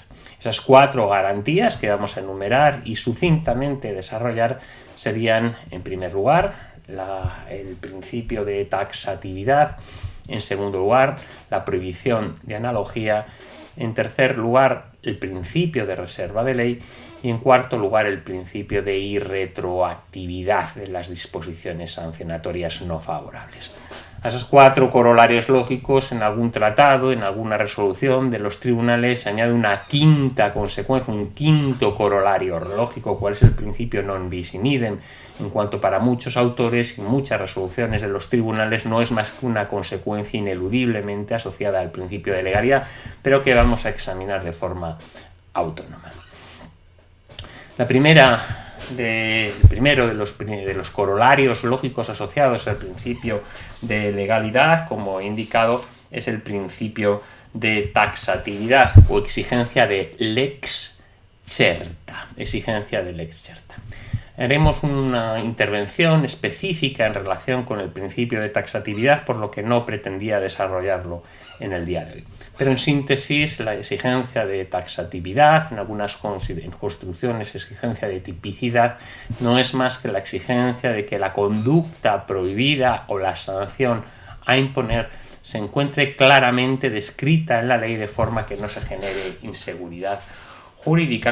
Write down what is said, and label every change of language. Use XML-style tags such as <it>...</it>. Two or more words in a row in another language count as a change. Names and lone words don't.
<es>Esas 4 garantías que vamos a enumerar y sucintamente desarrollar serían, en primer lugar, el principio de taxatividad, en segundo lugar, la prohibición de analogía, en tercer lugar, el principio de reserva de ley y, en cuarto lugar, el principio de irretroactividad de las disposiciones sancionatorias no favorables. A esos 4 corolarios lógicos, en algún tratado, en alguna resolución de los tribunales, se añade una quinta consecuencia, un quinto corolario lógico, cuál es el principio</es> <la>non bis in idem,</la> <es>en cuanto para muchos autores y muchas resoluciones de los tribunales no es más que una consecuencia ineludiblemente asociada al principio de legalidad, pero que vamos a examinar de forma autónoma. El primero de los corolarios lógicos asociados al principio de legalidad, como he indicado, es el principio de taxatividad o exigencia de</es> <la>lex certa.</la> <es>Haremos una intervención específica en relación con el principio de taxatividad, por lo que no pretendía desarrollarlo en el día de hoy. Pero en síntesis, la exigencia de taxatividad, en algunas construcciones exigencia de tipicidad, no es más que la exigencia de que la conducta prohibida o la sanción a imponer se encuentre claramente descrita en la ley de forma que no se genere inseguridad jurídica.</es>